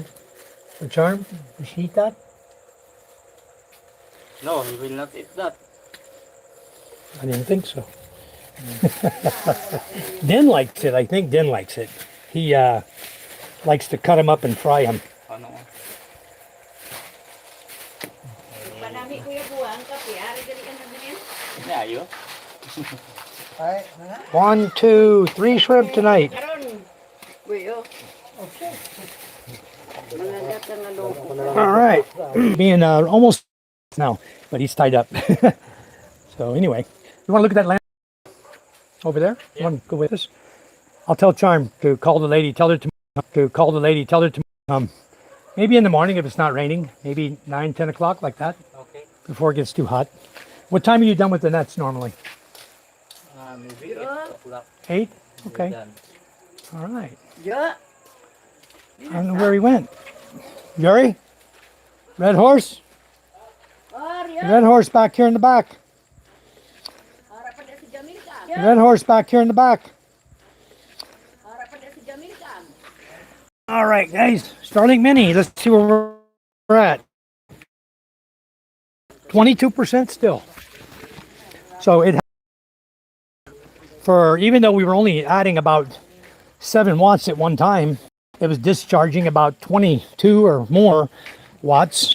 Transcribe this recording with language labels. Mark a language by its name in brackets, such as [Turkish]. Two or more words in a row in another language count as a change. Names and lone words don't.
[English] The charm? Does he eat that? No, he will not eat that. I didn't think so. Den likes it. I think Den likes it. He likes to cut them up and fry them. [Hiligaynon] Ano? Panami kuya buwang kape, ari gali ka na din. Ini ayo. [English] 1, 2, 3 shrimp tonight. [Hiligaynon] Karon. Kuya. Okay. Malaga ka na loko. [English] All right. Being almost now, but he's tied up. So anyway, you want to look at that land over there? You want to go with us? I'll tell Charm to call the lady, tell her to maybe in the morning if it's not raining, maybe 9, 10 o'clock like that, Okay. before it gets too hot. What time are you done with the nets normally? Maybe 8 o'clock. 8? Okay. Done. All right. Ja. I don't know where he went. Yuri? Red horse? Red horse back here in the back. [Hiligaynon] Ara pa si Jamil ka. [English] Red horse back here in the back. [Hiligaynon] Ara pa si Jamil ka. [English] All right, guys. Starling Mini. Let's see where we're at. 22% still. So even though we were only adding about 7 watts at one time, it was discharging about 22 or more watts.